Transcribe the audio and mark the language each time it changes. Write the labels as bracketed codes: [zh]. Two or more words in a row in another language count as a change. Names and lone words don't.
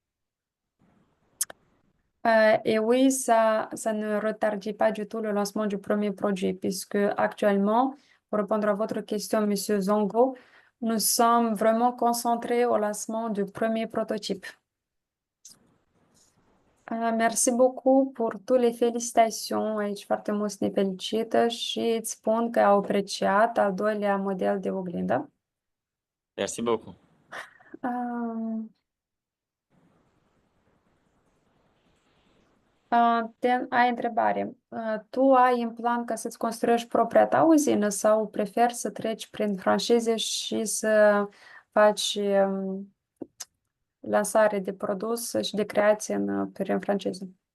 [fr] Et oui, ça ne retardit pas du tout le lancement du premier produit, puisque actuellement, pour répondre à votre question, Monsieur Zongo, nous sommes vraiment concentrés au lancement du premier prototype. Merci beaucoup pour toutes les félicitations. [ro] Aici foarte mulți ne felicită și îți spun că au apreciat al doilea model de oglindă. [fr] Merci beaucoup. [ro] Ai întrebare. Tu ai în plan ca să-ți construiești propria ta uzină sau preferi să treci prin francize și să faci lansare de produs și de creație prin franciză?